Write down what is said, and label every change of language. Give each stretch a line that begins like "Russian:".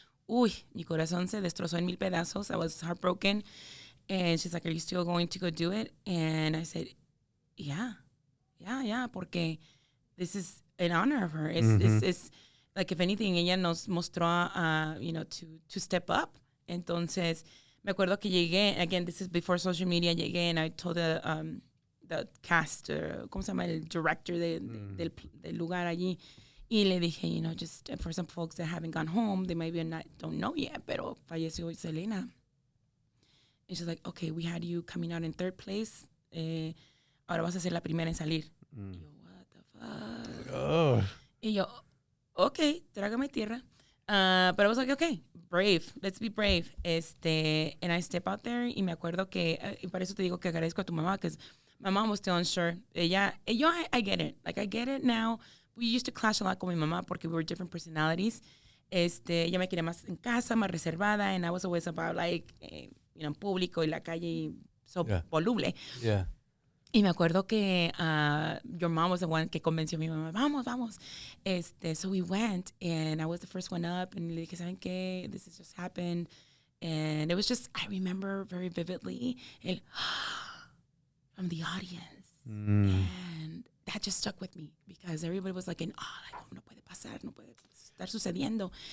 Spanish: Uy, mi corazón se destrozó en mil pedazos.
English: I was heartbroken. And she's like, are you still going to go do it? And I said, yeah, porque this is in honor of her. It's like, if anything,
Spanish: ella nos mostró,
English: to step up.
Spanish: Entonces, me acuerdo que llegué,
English: again, this is before social media,
Spanish: llegué
English: and I told the cast,
Spanish: ¿cómo se llama? El director del lugar allí. Y le dije,
English: just for some folks that haven't gone home, they maybe don't know yet,
Spanish: pero falleció Selena.
English: And she's like, okay, we had you coming out in third place.
Spanish: Ahora vas a ser la primera en salir. Y yo,
English: what the fuck? Oh.
Spanish: Y yo, okay, trágame tierra.
English: But I was like, okay, brave. Let's be brave. And I step out there
Spanish: y me acuerdo que, y para eso te digo que agradezco a tu mamá,
English: because my mom was still unsure. I get it. Like, I get it now. We used to clash a lot
Spanish: con mi mamá
English: porque we were different personalities.
Spanish: Ella me quería más en casa, más reservada,
English: and I was always about, like,
Spanish: en público y la calle, so voluble.
English: Yeah.
Spanish: Y me acuerdo que
English: your mom was the one
Spanish: que convenció a mi mamá, vamos.
English: So we went, and I was the first one up, and
Spanish: le dije, ¿saben qué?
English: This has just happened. And it was just, I remember very vividly, from the audience. And that just stuck with me, because everybody was like,
Spanish: no puede pasar, no puede estar sucediendo.